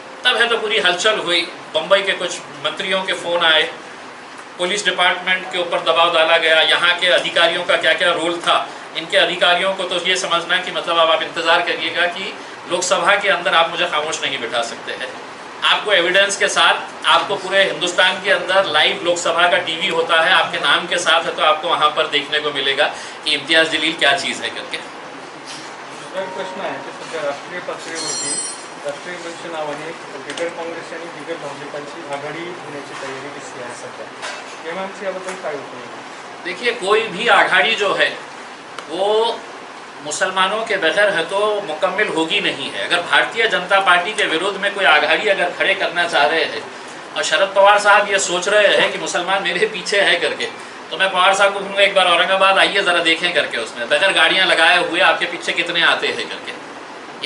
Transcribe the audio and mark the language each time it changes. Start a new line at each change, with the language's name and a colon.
Hindi: तब है तो पूरी हलचल हुई, बम्बई के कुछ मंत्रियों के फ़ोन आए, पुलिस डिपार्टमेंट के ऊपर दबाव डाला गया, यहाँ के अधिकारियों का क्या क्या रोल था। इनके अधिकारियों को तो ये समझना कि मतलब अब आप इंतज़ार करिएगा कि लोकसभा के अंदर आप मुझे खामोश नहीं बिठा सकते हैं। आपको एविडेंस के साथ, आपको पूरे हिंदुस्तान के अंदर लाइव लोकसभा का टीवी होता है, आपके नाम के साथ है, तो आपको वहाँ पर देखने को मिलेगा कि इम्तियाज़ जलील क्या चीज़ है करके।
Marathi: दुसरा एक प्रश्न आहे की सध्या राष्ट्रीय पातळीवरती राष्ट्रीय मंच नावाने बिगर काँग्रेस आणि बिगर भाजपाची आघाडी होण्याची तयारी दिसते आहे सध्या। एमआयएमसी याबद्दल काय होतं?
Hindi: देखिए, कोई भी आघाड़ी जो है वो मुसलमानों के बगैर है तो मुकम्मल होगी नहीं है। अगर भारतीय जनता पार्टी के विरोध में कोई आघाड़ी अगर खड़े करना चाह रहे हैं और शरद पवार साहब ये सोच रहे हैं कि मुसलमान मेरे पीछे है करके, तो मैं पवार साहब को कहूँगा एक बार औरंगाबाद आइए, ज़रा देखें करके उसमें बगैर गाड़ियाँ लगाए हुए आपके पीछे कितने आते हैं करके।